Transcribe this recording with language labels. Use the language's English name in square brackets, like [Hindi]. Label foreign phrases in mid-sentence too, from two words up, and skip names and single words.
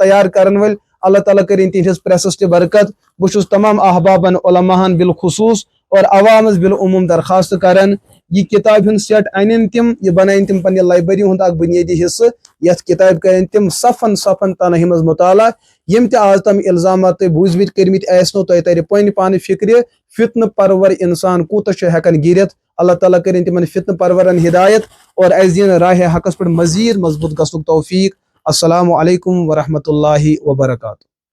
[Kashmiri] تیار کرن ول اللہ تعالیٰ کریں تہندس پریسس تہ برکت بہت تمام احبابن علماءن بالخصوص اور عوامس بالعموم درخواست کران یہ کتاب ہند سیٹ ان تم یہ بنائن تم پنہ لائبریری ہند اخ بنیادی حصہ یت کتاب کریں تم صفن صفن تنہی مز مطالعہ یم تہ آز تم الزامات تہ بوزمت کرمت آسنو تہ تر پن پان فکر فتنہ پرور انسان کوتہ ہیکن گرت اللہ تعالیٰ کریں تمن فتنہ پرورن ہدایت اور اس دین راہ حقس پر مزید مضبوط گژھنک توفیق [Arabic] السلام علیکم ورحمۃ اللہ وبرکاتہ.